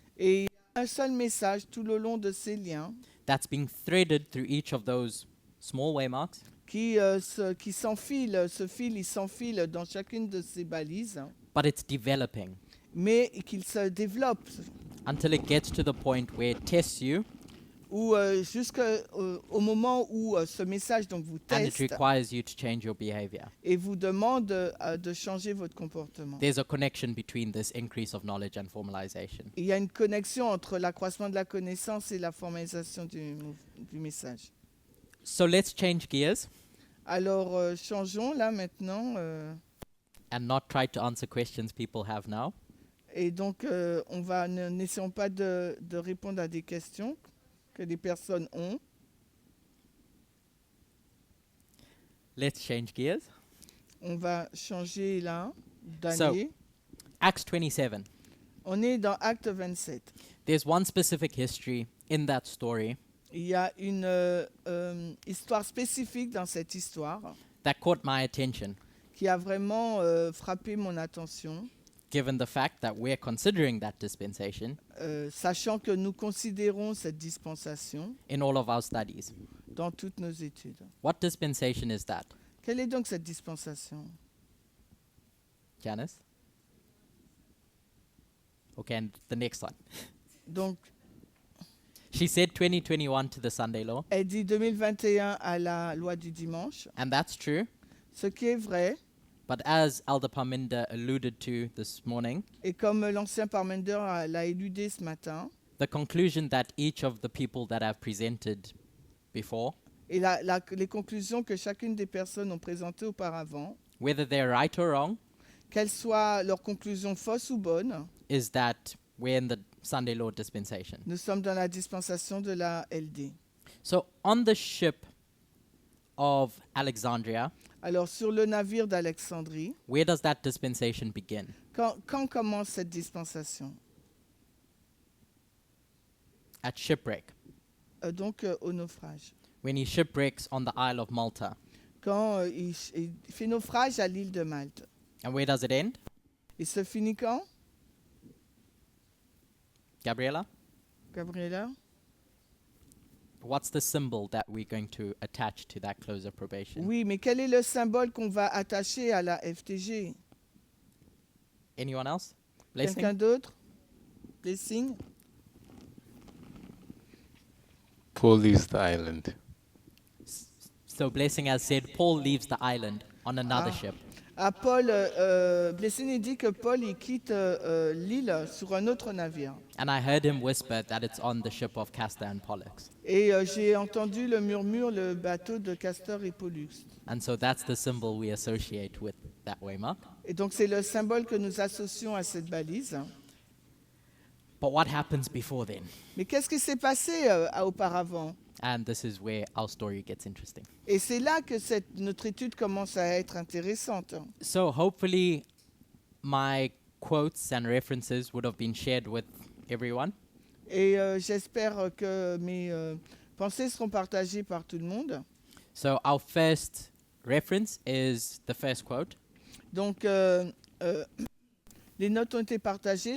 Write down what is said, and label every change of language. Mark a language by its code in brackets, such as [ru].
[fr] Et il y a un seul message tout le long de ces liens [en] that's being threaded through each of those small waymarks [fr] qui s'enfile, il s'enfile dans chacune de ces balises, [en] but it's developing [fr] mais qu'il se développe [en] until it gets to the point where it tests you [fr] ou jusqu'au moment où ce message donc vous [en] and it [fr] teste [en] requires you to change your behavior. [fr] et vous demande de changer votre comportement. [en] There's a connection between this increase of knowledge and formalization. [fr] Il y a une connexion entre l'accroissement de la connaissance et la formalisation du message. [en] So let's change gears [fr] Alors, changeons là maintenant. [en] and not try to answer questions people have now. [fr] Et donc, n'essayons pas de répondre à des questions que les personnes ont. [en] Let's change gears. [fr] On va changer là d'année. [en] Acts 27. [fr] On est dans Acte 27. [en] There's one specific history in that story [fr] Il y a une histoire spécifique dans cette histoire [en] that caught my attention, [fr] qui a vraiment frappé mon attention, [en] given the fact that we're considering that dispensation [fr] sachant que nous considérons cette dispensation [en] in all of our studies. [fr] dans toutes nos études. [en] What dispensation is that? [fr] Quelle est donc cette dispensation? [en] Janice? Okay, and the next one. [fr] Donc, [en] She said 2021 to the Sunday law, [fr] elle dit 2021 à la loi du dimanche, [en] and that's true. [fr] ce qui est vrai. [en] But as Elder Parminder alluded to this morning, [fr] Et comme l'ancien Parmender l'a éludé ce matin, [en] the conclusion that each of the people that have presented before, [fr] et les conclusions que chacune des personnes ont présentées auparavant, [en] whether they're right or wrong, [fr] qu'elles soient leurs conclusions fausses ou bonnes, [en] is that we're in the Sunday law dispensation. [fr] nous sommes dans la dispensation de la LD. [en] So on the ship of Alexandria, [fr] Alors, sur le navire d'Alexandrie, [en] where does that dispensation begin? [fr] quand commence cette dispensation? [en] At shipwreck, [fr] Donc, au naufrage. [en] when he shipwrecks on the Isle of Malta. [fr] Quand il fait naufrage à l'île de Malte. [en] And where does it end? [fr] Et se finit quand, [en] Gabriella? Gabriela? What's the symbol that we're going to attach to that close of probation? [fr] Oui, mais quel est le symbole qu'on va attacher à la FTG? [en] Anyone else? [fr] Quelqu'un [en] Blessing? [fr] d'autre? Blessing? [en] Paul leaves the island. So Blessing has said Paul leaves the island on another Ah. ship. [fr] À Paul, Blessing dit que Paul il quitte l'île sur un autre navire. [en] And I heard him whisper that it's on the ship of Castor and Pollux. [fr] Et j'ai entendu le murmure, le bateau de Castor et Pollux. [en] And so that's the symbol we associate with that way, Mark. [fr] Et donc c'est le symbole que nous associons à cette balise. [en] But what happens before then? [fr] Mais qu'est-ce qui s'est passé auparavant? [en] And this is where our story gets interesting. [fr] Et c'est là que notre étude commence à être intéressante. [en] So hopefully my quotes and references would have been shared with everyone. [fr] Et j'espère que mes pensées seront partagées par tout le monde. [en] So our first reference is the first quote. [fr] Donc les notes ont été partagées.